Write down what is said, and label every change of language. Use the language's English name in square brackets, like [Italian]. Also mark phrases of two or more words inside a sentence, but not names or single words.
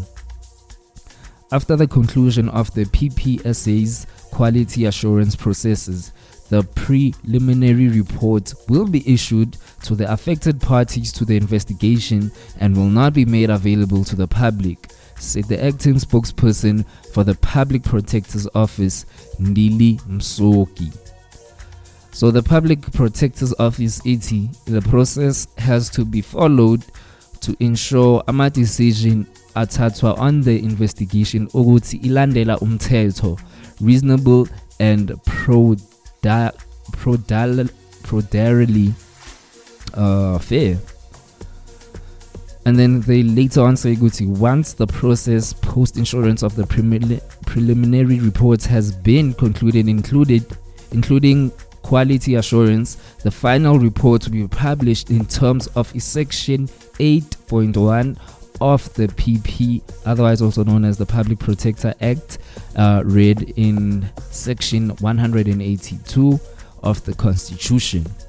[English] After the conclusion of the PPSA's quality assurance processes, the preliminary report will be issued to the affected parties to the investigation and will not be made available to the public, said the acting spokesperson for the Public Protector's Office, Ndili Msoki. So the Public Protector's Office, the process has to be followed to ensure a decision athathwa on the investigation [Zulu] ukuthi ilandela umthetho, [English] reasonable and prudently fair. And then they later on say ukuthi once the process post insurance of the preliminary reports has been concluded, including quality assurance, the final report will be published in terms of section 8.1 of the PP, otherwise also known as the Public Protector Act, read in section 182 of the Constitution.